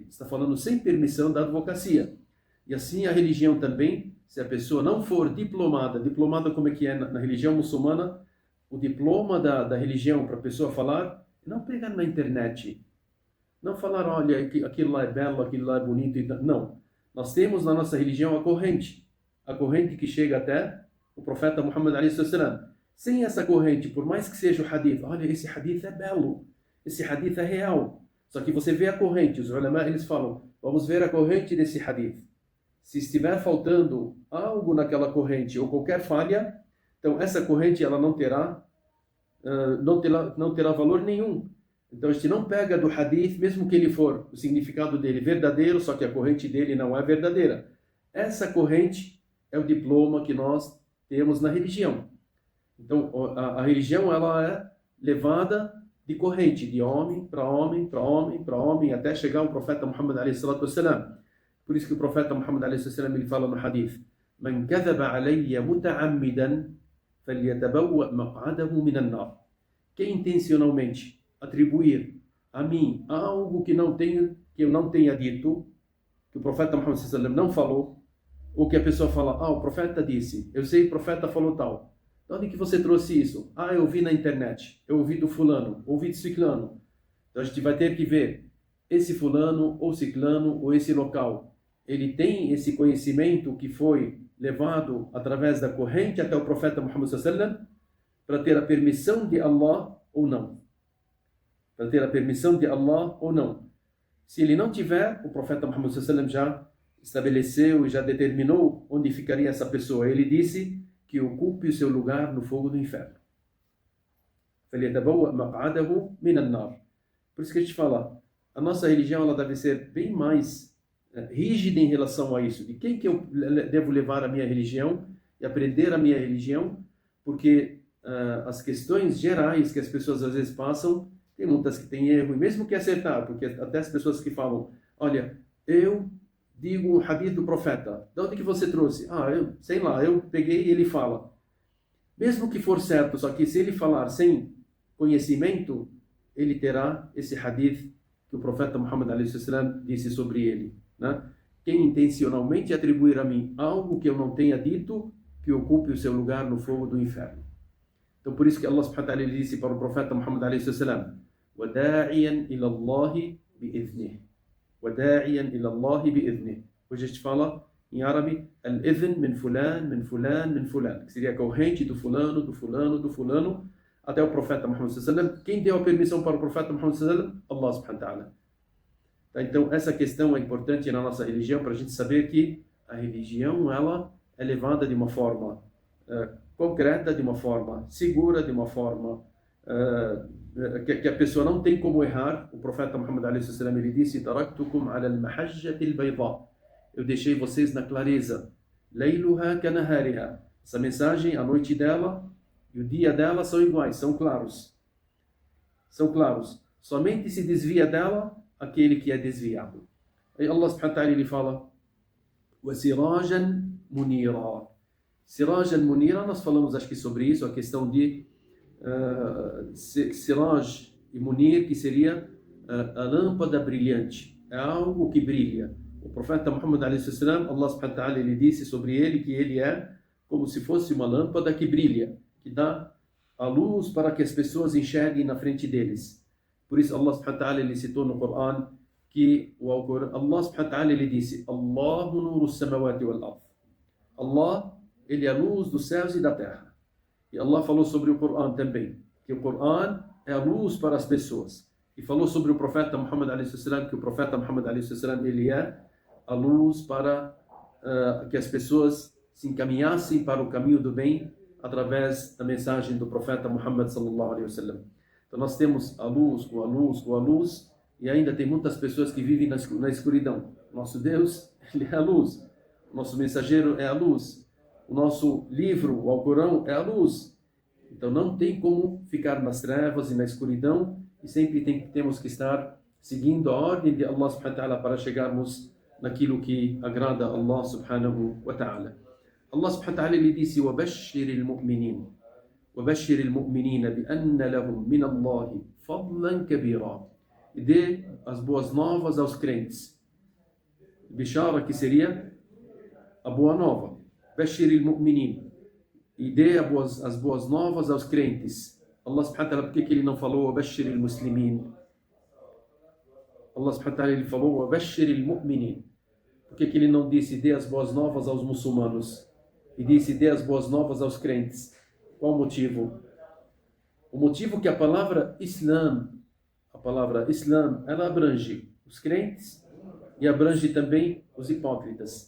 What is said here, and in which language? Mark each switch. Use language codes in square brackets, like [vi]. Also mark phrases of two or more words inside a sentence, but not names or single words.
[pt] Está falando sem permissão da advocacia. E assim a religião também, se a pessoa não for diplomada como é que é na religião muçulmana, o diploma da religião para a pessoa falar, não pegar na internet, não falar, olha, aquilo lá é belo, aquilo lá é bonito, não. Nós temos na nossa religião a corrente que chega até o profeta Muhammad [ar] عليه السلام. [pt] Sem essa corrente, por mais que seja o hadith, olha, esse hadith é belo, esse hadith é real. Só que você vê a corrente, os ulama, eles falam, vamos ver a corrente desse hadith. Se estiver faltando algo naquela corrente ou qualquer falha, então essa corrente ela não terá valor nenhum. Então a gente não pega do hadith, mesmo que ele for o significado dele verdadeiro, só que a corrente dele não é verdadeira. Essa corrente é o diploma que nós temos na religião. Então a religião ela é levada de corrente, de homem para homem, para homem, para homem, até chegar ao profeta Muhammad [ar] عليه الصلاة والسلام. [pt] Por isso que o profeta Muhammad [ar] عليه الصلاة [pt] ele fala no hadith: [ar] "من كذب علي متعمدا فليتبوأ مقعده من النار." [pt] Quem intencionalmente atribuir a mim algo que eu não tenha dito, que o profeta Muhammad [ar] صلى الله عليه وسلم [pt] não falou, ou que a pessoa fala, o profeta disse, eu sei que o profeta falou tal. De onde que você trouxe isso? Eu vi na internet, eu ouvi do fulano, ouvi do ciclano. Então a gente vai ter que ver esse fulano, ou ciclano, ou esse local. Ele tem esse conhecimento que foi levado através da corrente até o profeta Muhammad [ar] صلى الله عليه وسلم [pt] para ter a permissão de Allah ou não. Para ter a permissão de Allah ou não. Se ele não tiver, o profeta Muhammad [ar] صلى الله عليه وسلم [pt] já estabeleceu e já determinou onde ficaria essa pessoa. Ele disse que ocupe o seu lugar no fogo do inferno. [ar] فَلْيَتَبَوَّأْ مَقْعَدَهُ مِنَ النَّارِ. [pt] Por isso que a gente fala, a nossa religião ela deve ser bem mais rígida em relação a isso. De quem que eu devo levar a minha religião e aprender a minha religião? Porque as questões gerais que as pessoas às vezes passam, tem muitas que têm erro, e mesmo que acertar, porque até as pessoas que falam, olha, eu digo o hadith do profeta, de onde que você trouxe? Eu sei lá, eu peguei e ele fala. Mesmo que for certo, só que se ele falar sem conhecimento, ele terá esse hadith que o profeta Muhammad [ar] عليه السلام [pt] disse sobre ele, né? Quem intencionalmente atribuir a mim algo que eu não tenha dito, que ocupe o seu lugar no fogo do inferno. Então por isso que [ar] الله سبحانه وتعالى [pt] disse para o profeta Muhammad [ar] عليه السلام, وَدَاعِيًا إِلَى اللَّهِ بِإِذْنِهِ وَدَاعِيًا إِلَى اللَّهِ بِإِذْنِهِ. [pt] Hoje a gente fala em árabe [ar] الإذن من فلان، من فلان، من فلان, [pt] que seria a corrente do fulano, do fulano, do fulano, até o profeta Muhammad [ar] صلى الله عليه وسلم. [pt] Quem deu a permissão para o profeta Muhammad [ar] صلى الله عليه وسلم? الله سبحانه وتعالى. [pt] Então essa questão é importante na nossa religião para a gente saber que a religião ela é levada de uma forma concreta, de uma forma segura, de uma forma que a pessoa não tem como errar. O profeta Muhammad [ar] عليه وسلم [pt] ele disse: [ar] "تركتكم على المحجة البيضاء." [pt] Eu deixei vocês na clareza. [ar] ليلها كنهارها. [pt] Essa mensagem, a noite dela e o dia dela são iguais, são claros. São claros. Somente se desvia dela aquele que é desviado. Aí [ar] الله سبحانه وتعالى [pt] ele fala: [ar] "وسراجا منيرا." سراج المنيرة, [pt] nós falamos acho que sobre isso, a questão de Siraj e Munir, que seria a lâmpada brilhante, é algo que brilha. O profeta Muhammad a.s., [ar] الله سبحانه وتعالى, [pt] ele disse sobre ele que ele é como se fosse uma lâmpada que brilha, que dá a luz para que as pessoas enxerguem na frente deles. Por isso [ar] الله سبحانه وتعالى, [pt] ele citou no Coran que [ar] الله سبحانه وتعالى, [pt] ele disse: [ar] الله نور السماوات والأرض. [pt] Allah, ele é a luz dos céus e da terra. E Allah falou sobre o Coran também, que o Coran é a luz para as pessoas. E falou sobre o profeta Muhammad a.s., que o profeta Muhammad a.s., ele é a luz para que as pessoas se encaminhassem para o caminho do bem através da mensagem do profeta Muhammad [ar] صلى الله عليه وسلم. [pt] Então nós temos a luz, com a luz, com a luz, e ainda tem muitas pessoas que vivem na escuridão. Nosso Deus, ele é a luz. O nosso mensageiro é a luz. O nosso livro, o Alcorão, é a luz. Então não tem como ficar nas trevas e na escuridão, e sempre temos que estar seguindo a ordem de [ar] الله سبحانه وتعالى [pt] para chegarmos naquilo que agrada a [ar] الله سبحانه وتعالى. الله سبحانه وتعالى, [pt] ele disse: [ar] وَبَشِّرِ الْمُؤْمِنِينَ وَبَشِّرِ الْمُؤْمِنِينَ بِأَنَّ لَهُمْ مِنَ اللَّهِ فَضْلًا كَبِيرًا. [pt] E dê as boas novas aos crentes. Bishara, que seria a boa nova. [ar] بشر المؤمنين. [pt] E dê as boas novas aos crentes. [ar] الله سبحانه وتعالى, [pt] por que ele não falou [ar] بشر المسلمين? الله سبحانه وتعالى, [pt] ele falou [ar] بشر المؤمنين. [pt] Por que ele não disse dê as boas novas aos muçulmanos? E disse dê as boas novas aos crentes? Qual o motivo? O motivo que a palavra Islam, ela abrange os crentes e abrange também os hipócritas.